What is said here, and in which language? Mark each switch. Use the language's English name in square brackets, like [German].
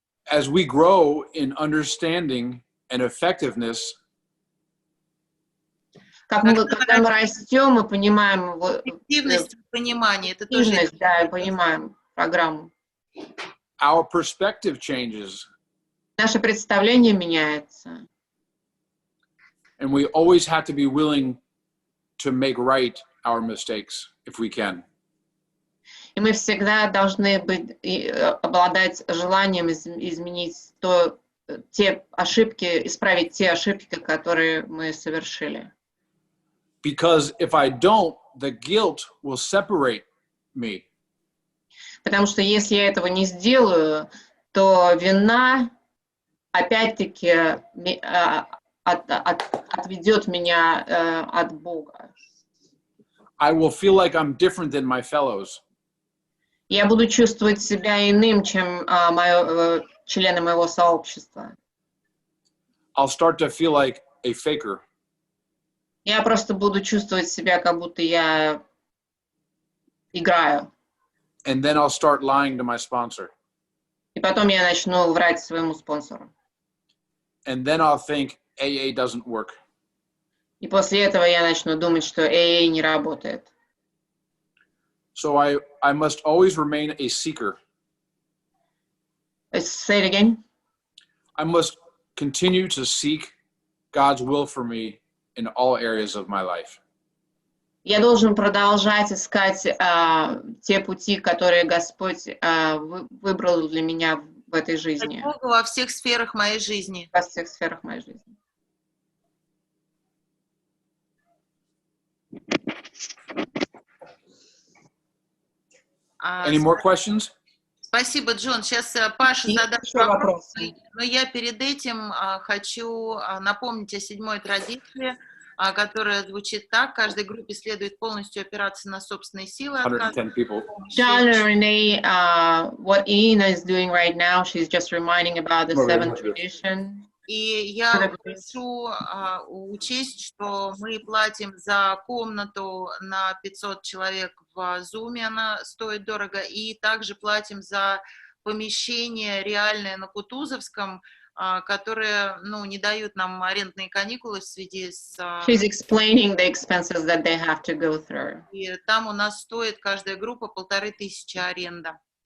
[English] As we grow in understanding and effectiveness, [Russian] когда мы растем, мы понимаем эффективность, понимание, это тоже да, понимаем программу. [English] Our perspective changes. [Russian] Наше представление меняется. [English] And we always have to be willing to make right our mistakes if we can. [Russian] И мы всегда должны обладать желанием изменить то, те ошибки, исправить те ошибки, которые мы совершили. [English] Because if I don't, the guilt will separate me. [Russian] Потому что если я этого не сделаю, то вина опять-таки отведет меня от Бога. [English] I will feel like I'm different than my fellows. [Russian] Я буду чувствовать себя иным, чем члены моего сообщества. [English] I'll start to feel like a faker. [Russian] Я просто буду чувствовать себя, как будто я играю. [English] And then I'll start lying to my sponsor. [Russian] И потом я начну врать своему спонсору. [English] And then I'll think AA doesn't work. [Russian] И после этого я начну думать, что AA не работает. [English] So I must always remain a seeker. Say it again. I must continue to seek God's will for me in all areas of my life. [Russian] Я должен продолжать искать те пути, которые Господь выбрал для меня в этой жизни. Бога во всех сферах моей жизни. Во всех сферах моей жизни. [English] Any more questions? [Russian] Спасибо, Джон. Сейчас Паша Есть задаст еще вопрос. вопросы? Но я перед этим хочу напомнить о 7-й традиции, которая звучит так. Каждой группе следует полностью опираться на собственные силы. [English] 110 people. John and Renee, what Ina is doing right now, she's just reminding about the 7th tradition. [Russian] И я прошу учесть, что мы платим за комнату на 500 человек в Zoom, она стоит дорого, и также платим за помещение реальное на Кутузовском, которые, не дают нам арендные каникулы в связи с... [English] She's explaining the expenses that they have to go through. [Russian] И там у нас стоит каждая группа 1500 аренда.